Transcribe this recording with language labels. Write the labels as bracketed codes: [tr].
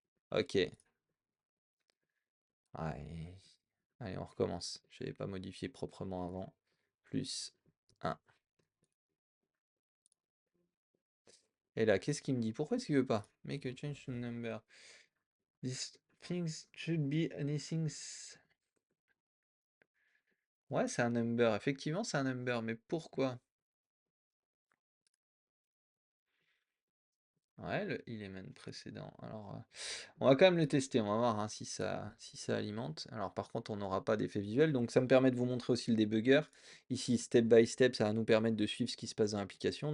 [fr] Ok. Allez, allez, on recommence. Je n'avais pas modifié proprement avant. Plus 1. Et là, qu'est-ce qu'il me dit? Pourquoi est-ce qu'il veut pas? [en] Make a change to number. These things should be anything. [fr] Ouais, c'est un number. Effectivement, c'est un number. Mais pourquoi? Ouais, le element précédent. Alors, on va quand même le tester. On va voir hein, si ça alimente. Alors, par contre, on n'aura pas d'effet visuel. Donc, ça me permet de vous montrer aussi le debugger. Ici, [en] step by step, [fr] ça va nous permettre de suivre ce qui se passe dans l'application.